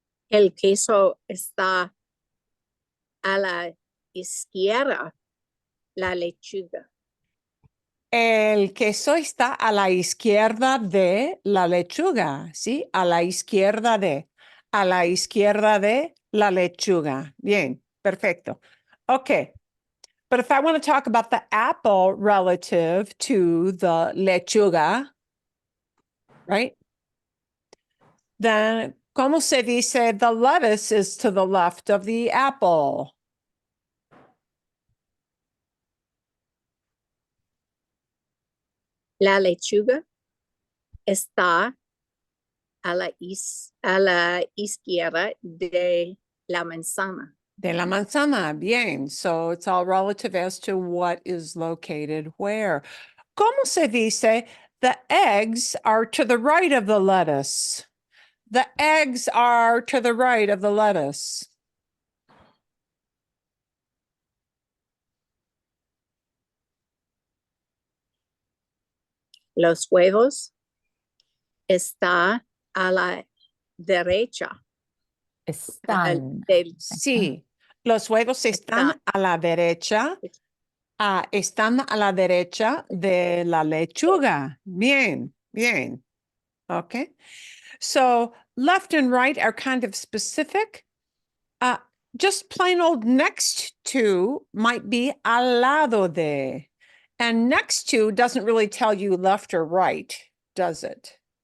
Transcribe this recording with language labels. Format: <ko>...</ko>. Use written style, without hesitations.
<es>El queso está a la izquierda, la lechuga. El queso está a la izquierda de la lechuga, ¿sí? A la izquierda de la lechuga. Bien, perfecto. Okay.</es> <en>But if I want to talk about the apple relative to the lechuga, right? Then,</en> <es>¿cómo se dice</es> <en>the lettuce is to the left of the apple?</en> <es>La lechuga está a la izquierda de la manzana. De la manzana, bien.</es> <en>So it's all relative as to what is located where.</en> <es>¿Cómo se dice</es> <en>the eggs are to the right of the lettuce? The eggs are to the right of the lettuce.</en> <es>Los huevos está a la derecha. Están. Sí, los huevos están a la derecha. Están a la derecha de la lechuga. Bien, bien. Okay.</es> <en>So left and right are kind of specific. Just plain old next to might be al lado de. And next to doesn't really tell you left or right, does it?</en>